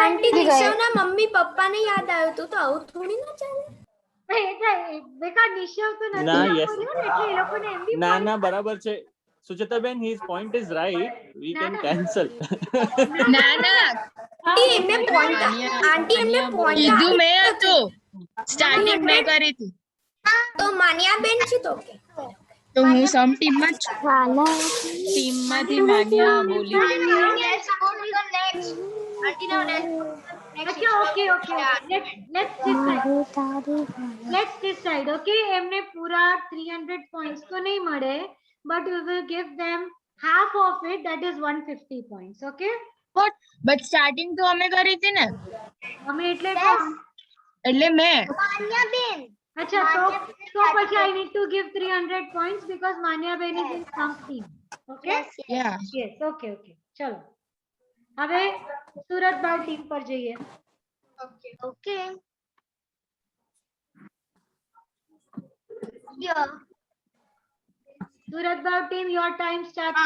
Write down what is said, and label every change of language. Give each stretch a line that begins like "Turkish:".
Gujarati: આંટી નિશાના mummy પપ્પાને યાદ આવ્યું હતું તો આવું થોડી ના ચાલે બેટા નિશવ તો નથી કર્યું
English: yes.
Gujarati: ને એટલે એ લોકોને એમ બી ના ના બરાબર છે
English: સુચેતાબેન his point is right we can cancel
Gujarati: ના ના આંટી એમને પોઈન્ટ આંટી એમને પોઈન્ટ કીધું મેં હતું. સ્ટાર્ટિંગ મેં કરી હતી. તો માન્યાબેન છે તો કે તો હું સમ ટીમમાં જ છું. ટીમમાંથી માન્યા બોલી.
English: Let's go to the next. Auntie, now
Gujarati: અચ્છા okay okay
English: let's decide okay
Gujarati: એમને પૂરા
English: 300 points
Gujarati: તો નહીં મળે
English: but we will give them half of it that is 150 points okay
Gujarati: but starting તો અમે કરી હતી ને અમે એટલે એટલે મેં Manya Ben. અચ્છા તો પછી
English: I need to give 300 points because Manya Ben is in some team okay yeah yes okay
Gujarati: ચલો હવે સુરત બાર ટીમ પર જઈએ
English: Okay. Yeah. Surat bar team your time starts